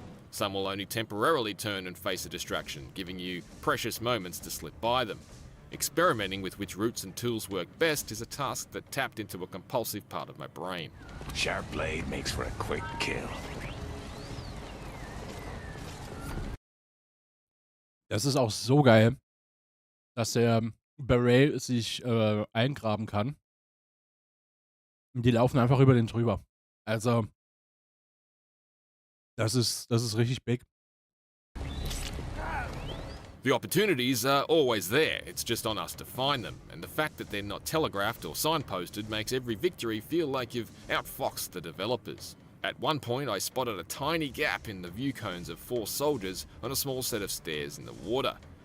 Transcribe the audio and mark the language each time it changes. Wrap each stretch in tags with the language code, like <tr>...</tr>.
<en>Some will only temporarily turn and face a distraction, giving you precious moments to slip by them. Experimenting with which routes and tools work best is a task that tapped into a compulsive part of my brain. Sharp blade makes for a quick kill.</en> <de>Das ist auch so geil, dass der Beret sich eingraben kann. Und die laufen einfach über den drüber. Also, das ist richtig big.</de> <en>The opportunities are always there, it's just on us to find them, and the fact that they're not telegraphed or signposted makes every victory feel like you've outfoxed the developers. At one point I spotted a tiny gap in the view cones of 4 soldiers on a small set of stairs in the water.</en>